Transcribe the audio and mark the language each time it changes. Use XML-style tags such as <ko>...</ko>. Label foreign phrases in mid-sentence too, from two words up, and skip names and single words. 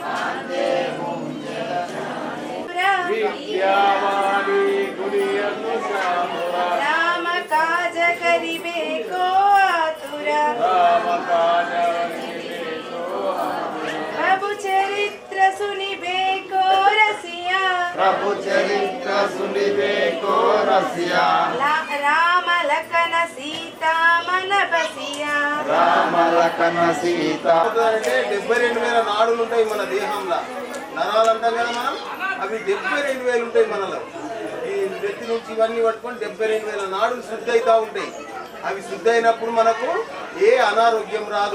<awa>राम काज करिबे को आतुरा प्रभु चरित्र सुनिबे को रसिया प्रभु चरित्र सुनिबे को रसिया राम लखन सीता मन बसिया</awa> <te>రామ లఖన సీత. 72,000 నాడులు ఉంటాయి మన దేహంలో. నరాలు అంటాం కదా మనం, అవి 72,000 ఉంటాయి మనలో. ఈ నెత్తి నుంచి ఇవన్నీ పట్టుకొని 72,000 నాడులు శుద్ధి అవుతా ఉంటాయి. అవి శుద్ధి అయినప్పుడు మనకు ఏ అనారోగ్యం రాదు.</te>